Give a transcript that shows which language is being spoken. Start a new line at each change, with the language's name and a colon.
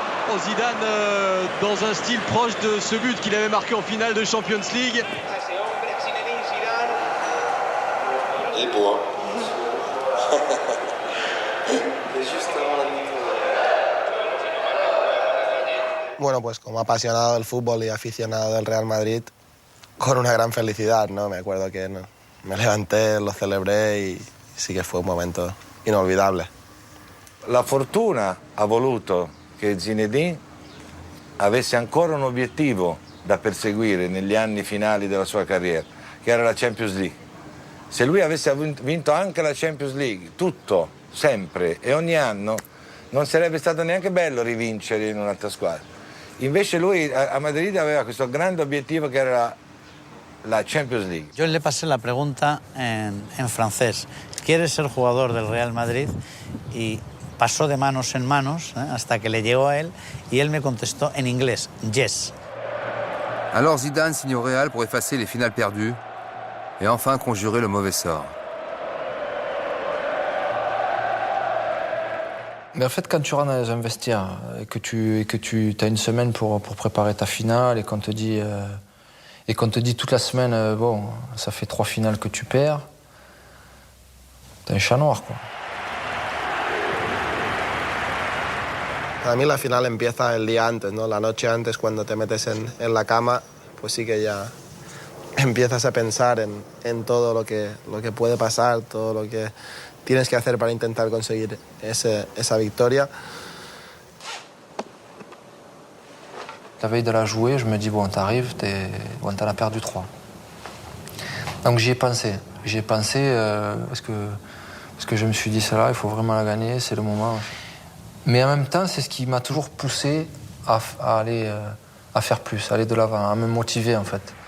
French: Oh, Zidane dans un style proche de ce but qu'il avait marqué en finale de Champions League. Il est beau, hein. Et juste avant la mi-temps.
Spanish: Bueno, pues como apasionado del fútbol y aficionado del Real Madrid, con una gran felicidad, ¿no? Me acuerdo que me levanté, lo celebré y sí que fue un momento inolvidable.
Italian: La fortuna ha voluto che Zinedine avesse ancora un obiettivo da perseguire negli anni finali della sua carriera, che era la Champions League. Se lui avesse vinto anche la Champions League, tutto, sempre e ogni anno, non sarebbe stato neanche bello rivincere in un'altra squadra. Invece lui a Madrid aveva questo grande obiettivo che era la Champions League.
Spanish: Yo le pasé la pregunta en francés. ¿Quieres ser jugador del Real Madrid? Y pasó de manos en manos hasta que le llegó a él y él me contestó en inglés, yes.
French: Alors Zidane signe au Real pour effacer les finales perdues et enfin conjurer le mauvais sort. Mais en fait, quand tu rentres dans un vestiaire et que tu as une semaine pour préparer ta finale et qu'on te dit toute la semaine, bon, ça fait 3 finales que tu perds, t'as un chat noir, quoi.
Spanish: Para mí la final empieza el día antes, ¿no? La noche antes, cuando te metes en la cama, pues sí que ya empiezas a pensar en todo lo que puede pasar, todo lo que tienes que hacer para intentar conseguir esa victoria.
French: La veille de la jouer, je me dis, bon, t'arrives, t'en as perdu 3. Donc j'y ai pensé. Parce que je me suis dit, celle-là, il faut vraiment la gagner, c'est le moment. Mais en même temps, c'est ce qui m'a toujours poussé à aller à faire plus, à aller de l'avant, à me motiver, en fait.